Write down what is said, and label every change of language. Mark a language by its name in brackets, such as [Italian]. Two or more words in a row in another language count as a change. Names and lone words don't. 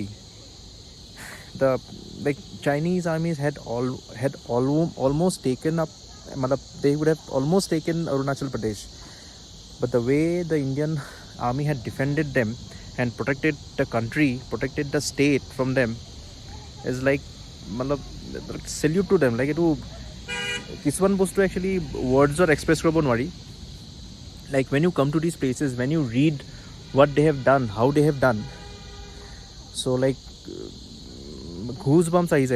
[English] The like Chinese armies had almost taken up, they would have almost taken Arunachal Pradesh, but the way the Indian army had defended them and protected the country, protected the state from them, is like salute to them. Like it [Assamese] কিছুমান বস্তু [English] actually words or express [Assamese] কৰিব নোৱাৰি. [English] Like when you come to these places, when you read what they have done, how they have done, so like goosebumps [Assamese] আহি যায়.